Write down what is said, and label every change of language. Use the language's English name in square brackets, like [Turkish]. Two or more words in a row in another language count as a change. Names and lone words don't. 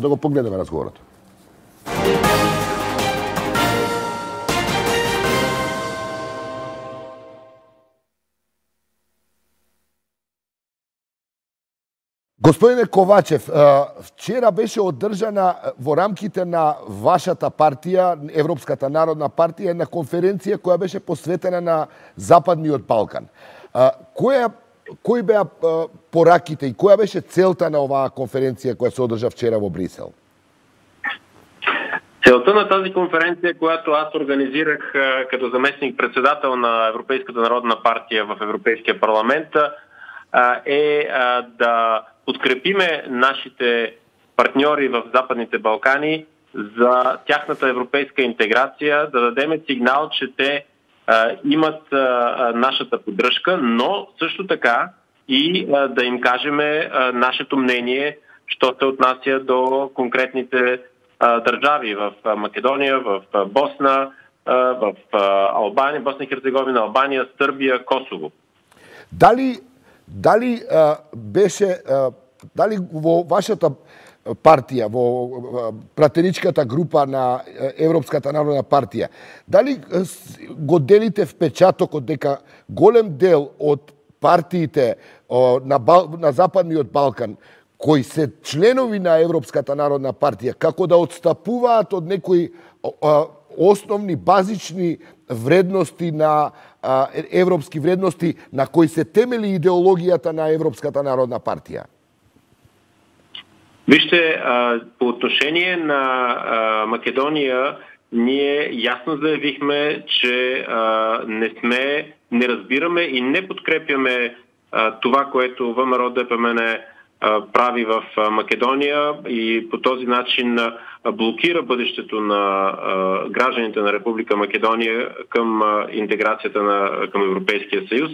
[Macedonian] Да го погледнеме разговорот. Господине Ковачев, вчера беше одржана во рамките на вашата партија, Европската народна партија, една конференција која беше посветена на Западниот Балкан. Кои беа пораките и која беше целта на оваа конференција која се одржа вчера во Брисел? [Bulgarian] Целта на тази конференция, която аз организирах като заместник-председател на Европейската народна партия в Европейския парламент, е да подкрепиме нашите партньори в Западните Балкани за тяхната европейска интеграция, да дадем сигнал, че те имат нашата поддръжка, но също така и да им кажем нашето мнение, що се отнася до конкретните държави в Македония, в Босна, в Албания, Босна и Херцеговина, Албания, Сърбия, Косово. [Macedonian] Дали во вашата партија, во пратеничката група на Европската народна партија, дали го делите впечатокот дека голем дел од партиите на Западниот Балкан кои се членови на Европската народна партија, како да отстапуваат од некои основни, базични вредности на европски вредности на кои се темели идеологијата на Европската народна партија? [Bulgarian] Вижте, по отношение на Македония, ние ясно заявихме, че не разбираме и не подкрепяме това, което ВМРО ДПМН прави в Македония и по този начин блокира бъдещето на гражданите на Република Македония към интеграцията към Европейския съюз.